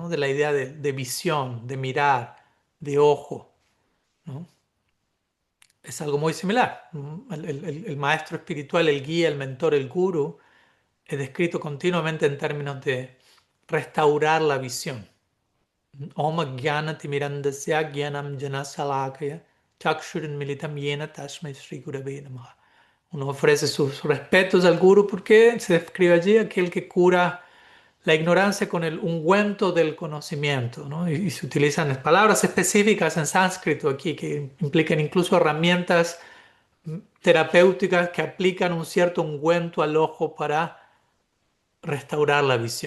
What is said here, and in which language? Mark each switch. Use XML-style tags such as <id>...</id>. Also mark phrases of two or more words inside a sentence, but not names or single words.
<es>De la idea de visión, de mirar, de ojo, ¿no? Es algo muy similar. ¿No? El maestro espiritual, el guía, el mentor, el guru, es descrito continuamente en términos de restaurar la visión.</es> <sa>ॐ अज्ञानतिमिरान्धस्य ज्ञानं अञ्जनशलाकया चक्षुरुन्मीलितं येन तस्मै श्री गुरवे नमः.</sa> <es>Uno ofrece sus respetos al guru porque se describe allí aquel que cura la ignorancia con el ungüento del conocimiento, ¿no? Y se utilizan palabras específicas en sánscrito aquí que implican incluso herramientas terapéuticas que aplican un cierto ungüento al ojo para restaurar la visión.</es>